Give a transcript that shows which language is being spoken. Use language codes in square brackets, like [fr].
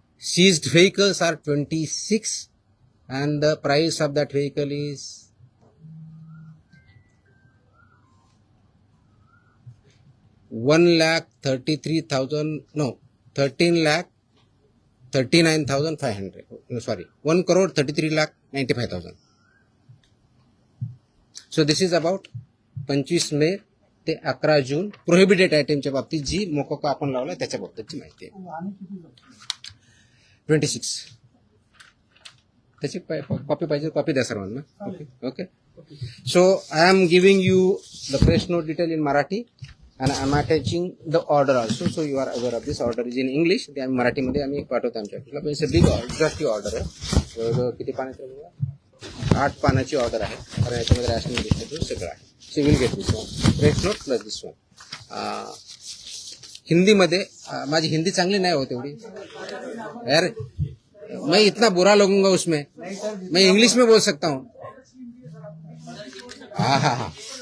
[en] Seized vehicles are 26 and the price of that vehicle is 1,33,000 no 13,39,500 sorry 1,33,95,000. So this is about [mr] 25 मे ते 11 जून prohibited आयटमच्या बाबतीत जी मोकोका आपण लावला त्याच्या बाबतीतची माहिती आहे. 26 त्याची कॉपी पाहिजे कॉपी द्या सर्वांना. [en] Okay. So I am giving you the press note detail in Marathi and I'm attaching the order also, so you are aware of this. Order is in English. [mr] ते आम्ही मराठीमध्ये आम्ही पाठवतो आमच्या ऑफिसला. [en] it's a big exhaustive order [mr] आहे. जवळजवळ किती पानाची आहे? 8 पानाची ऑर्डर आहे. कारण याच्यामध्ये रॅशनिंग डिस्ट्रीब्यूट सगळं आहे. [en] So will get this one. [mr] Press note plus this one. हिंदीमध्ये माझी हिंदी चांगली नाही होत एवढी यार. [hi] मैं इतना बुरा लगूंगा उसमें. मैं इंग्लिश में बोल सकता हूँ. हाँ हाँ हाँ.